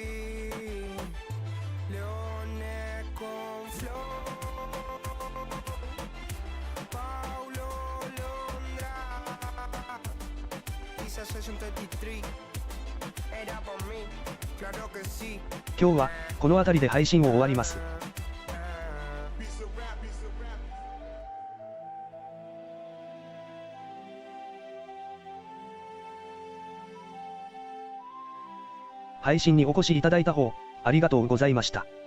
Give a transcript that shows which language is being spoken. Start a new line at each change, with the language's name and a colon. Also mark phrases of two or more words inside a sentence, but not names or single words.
Spanish: Leones con flow, Paulo Londra, Isa Session 23, era por mí, claro que sí.
Japanese: 今日はこの辺りで配信を終わります。配信にお越しいただいた方、ありがとうございました。